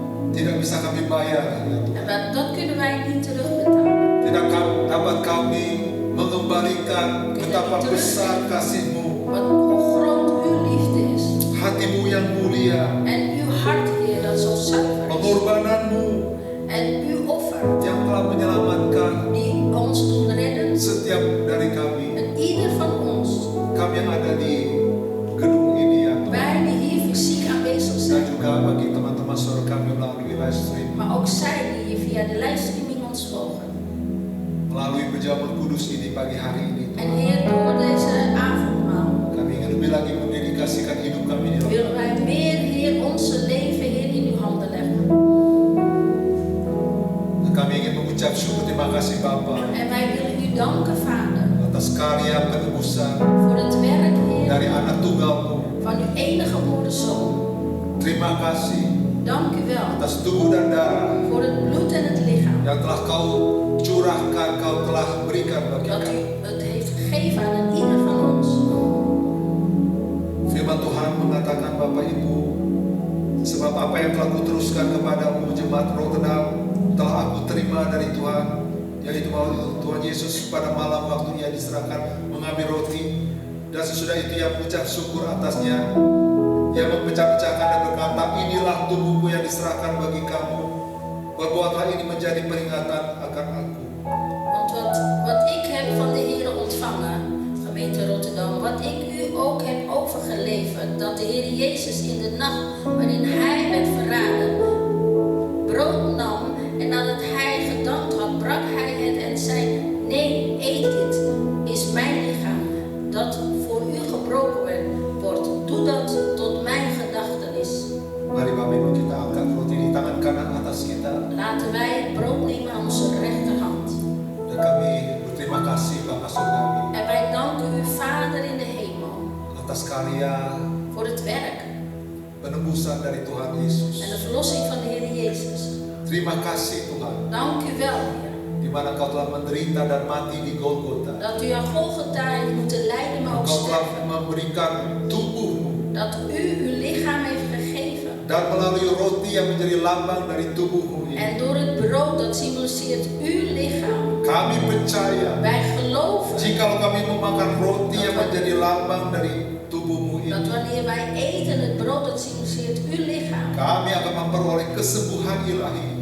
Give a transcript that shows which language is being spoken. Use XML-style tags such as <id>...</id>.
<id>Tidak bisa kami bayar, ya Tuhan.</id> <nl>en dat kunnen wij niet terugbetalen.</nl> <id>Tidak dapat kami mengembalikan betapa besar kasih-Mu,</id> <nl>Hoe groot uw liefde is.</nl> <id>hati-Mu yang mulia,</id> <nl>En uw hart, Heer, dat zo zuiver is.</nl> <id>pengorbanan-Mu</id> <nl>En uw offer,</nl> <id>yang telah menyelamatkan</id> <nl>die ons doet redden.</nl> <id>setiap dari kami.</id> <nl>En ieder van ons,</nl> <id>Kami yang ada di gedung ini ya Tuhan.</id> <nl>wij die hier fysiek aanwezig</nl> <id>Dan</id> <nl>zijn,</nl> <id>juga bagi teman-teman saudara kami melalui live stream,</id> <nl>maar ook zij die hier via de livestreaming ons volgen.</nl> <id>melalui perjamuan kudus ini pagi hari ini.</id> <nl>En Heer, door deze avondmaal</nl> <id>Kami ingin lebih lagi mendedikasikan hidup kami di</id> <nl>willen wij meer, Heer, onze leven, Heer, in uw handen leggen.</nl> <id>Dan kami ingin mengucap syukur terima kasih Bapa</id> <nl>En wij willen u danken, Vader,</nl> <id>atas karya penebusan</id> <nl>voor het werk, Heer,</nl> <id>dari anak tunggal-Mu.</id> <nl>van uw enige geboren Zoon.</nl> <id>Terima kasih</id> <nl>Dank u wel</nl> <id>atas tubuh dan darah</id> <nl>voor het bloed en het lichaam</nl> <id>yang telah Kau curahkan, Kau telah berikan bagi</id> <nl>dat</nl> <id>kami.</id> <nl>u het heeft gegeven aan ieder van ons.</nl> <id>Firman Tuhan mengatakan Bapak Ibu, sebab apa yang telah kuteruskan kepadamu jemaat Rotterdam telah aku terima dari Tuhan, yaitu bahwa Tuhan Yesus pada malam waktu Ia diserahkan mengambil roti, dan sesudah itu Ia mengucap syukur atasnya. Ia memecah-pecahkan dan berkata, inilah tubuhku yang diserahkan bagi kamu. Berbuatlah ini menjadi peringatan akan aku.</id> <nl>Want wat ik heb van de Heer ontvangen, gemeente Rotterdam, wat ik u ook heb overgeleverd, dat de Heer Jezus in de nacht waarin Hij werd verraden, brood nam en nadat Hij gedankt had, brak Hij het en zei, nee, eet dit, is mijn lichaam, dat voor u gebroken wordt. Doe dat tot mijn gedachtenis.</nl> <id>Mari Bapak Ibu kita angkat roti di tangan kanan atas kita,</id> <nl>Laten wij het brood nemen aan onze rechterhand.</nl> <id>dan kami berterima kasih Bapak Surgawi</id> <nl>En wij danken u, Vader in de hemel,</nl> <id>atas karya</id> <nl>voor het werk</nl> <id>penebusan dari Tuhan Yesus.</id> <nl>en de verlossing van de Heer Jezus.</nl> <id>Terima kasih Tuhan,</id> <nl>Dank u wel, Heer,</nl> <id>di mana Kau telah menderita dan mati di Golgota.</id> <nl>dat u aan Golgotha heeft moeten lijden, maar ook</nl> <id>Kau telah</id> <nl>sterven.</nl> <id>memberikan tubuhmu,</id> <nl>Dat u uw lichaam heeft gegeven.</nl> <id>dan melalui roti yang menjadi lambang dari tubuhmu ini,</id> <nl>En door het brood dat symboliseert uw lichaam,</nl> <id>kami percaya</id> <nl>wij geloven</nl> <id>jikalau kami memakan roti yang menjadi lambang dari tubuhmu</id> <nl>dat</nl> <id>ini,</id> <nl>wanneer wij eten het brood dat symboliseert uw lichaam,</nl> <id>kami akan memperoleh kesembuhan ilahi.</id>